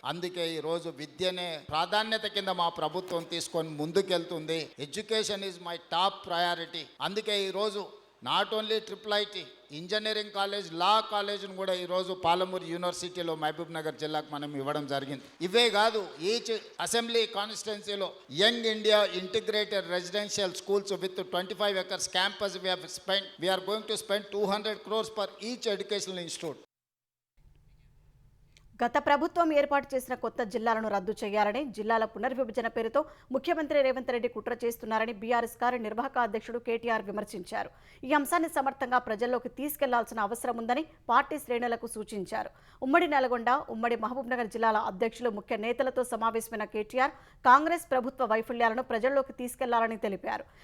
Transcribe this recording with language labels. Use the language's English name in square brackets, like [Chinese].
[Telugu] అందుకే ఈ రోజు విద్యనే ప్రాధాన్యత కింద మా ప్రభుత్వం తీసుకొని ముందుకెళ్తుంది. [English] Education is my top priority. [Telugu] అందుకే ఈరోజు [English] not only [Telugu] triple-IT, engineering college, లా కాలేజ్ను కూడా ఈరోజు పాలమూరు యూనివర్సిటీలో మహబూబ్ నగర్ జిల్లాకు మనం ఇవ్వడం జరిగింది. ఇవే కాదు, [English] Each assembly కాన్స్టిట్యున్సీలో young India integrated residential schools with 25 acres campus we are going to spend 200 crores per each educational institute. [Telugu] గత ప్రభుత్వం ఏర్పాటు చేసిన కొత్త జిల్లాలను రద్దు చేయాలని, జిల్లాల పునర్విభజన పేరుతో ముఖ్యమంత్రి రేవంత్ రెడ్డి కుట్ర చేస్తున్నారని బీఆర్ఎస్ కార్యనిర్వాహక అధ్యక్షుడు కేటీఆర్ విమర్శించారు. ఈ అంశాన్ని సమర్థంగా ప్రజల్లోకి తీసుకెళ్లాల్సిన అవసరం ఉందని పార్టీ శ్రేణులకు సూచించారు. ఉమ్మడి నల్గొండ, ఉమ్మడి మహబూబ్నగర్ జిల్లాల అధ్యక్షులు, ముఖ్య నేతలతో సమావేశమైన కేటీఆర్ కాంగ్రెస్ ప్రభుత్వ వైఫల్యాలను ప్రజల్లోకి తీసుకెళ్లాలని తెలిపారు.